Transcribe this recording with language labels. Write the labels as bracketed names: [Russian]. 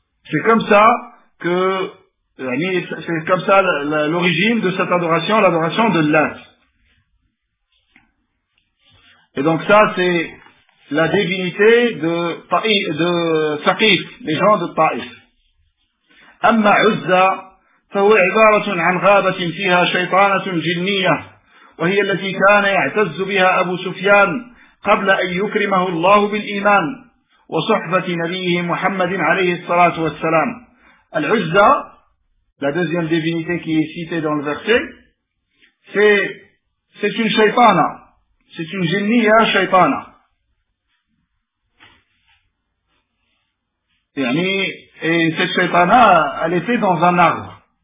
[French] C'est comme ça que, c'est comme ça l'origine de cette adoration, l'adoration de Lat. Et donc ça, c'est la divinité de Saqif, les gens de Taif. [Arabic] Amma Uzza, فهو عبارة عن غابة فيها شيطانة جنية وهي التي كان يعتز بها أبو سفيان قبل أن يكرمه الله بالإيمان وصحبة نبيه محمد عليه الصلاة والسلام. [French] العزة la deuxième divinité qui est citée dans le verset, c'est une شيطانة, c'est une [Arabic] جنية شيطانة, [French] يعني cette شيطانة elle était dans un arbre.